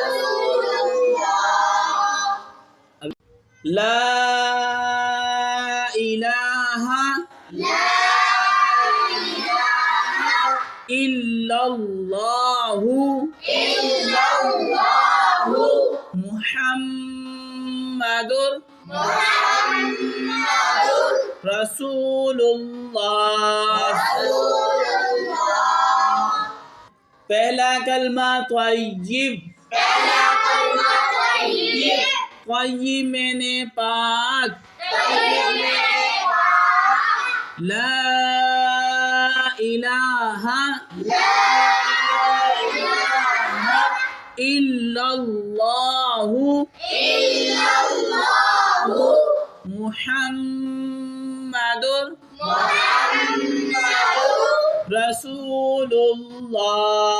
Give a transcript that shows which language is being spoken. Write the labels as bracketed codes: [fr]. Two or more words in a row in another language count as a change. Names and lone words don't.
[ar] لا إله إلا الله محمد رسول الله. [hi] पहला कलमा तय्यिब, तय्यिब मैंने पाक, [ar] لا إله إلا الله محمد رسول الله.